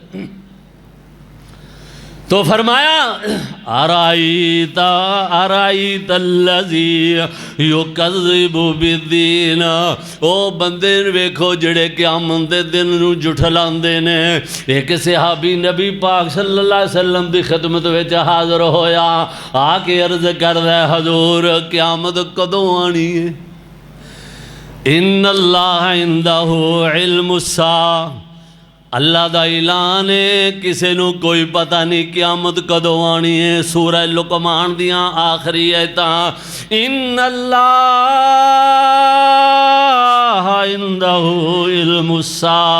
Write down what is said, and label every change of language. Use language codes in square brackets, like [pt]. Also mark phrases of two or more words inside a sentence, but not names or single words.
[pa] تو فرمایا [ar] أرأيت الذي يكذب بالدين [pa] او بندے ویکھو جڑے قیامت دے دن نوں جھٹلاندے نے ایک صحابی نبی پاک [ar] صلى الله عليه وسلم [pa] دی خدمت وچ حاضر ہویا آکے عرض کردا حضور قیامت کدوں آنی ہے [ar] إن الله عنده علم الساعة [pa] اللہ دا اعلان ہے کسی نوں کوئی پتا نہیں قیامت کدوں آنی ہے سورہ لقمان دیاں آخری آیتاں [ar] إن الله عنده علم الساعة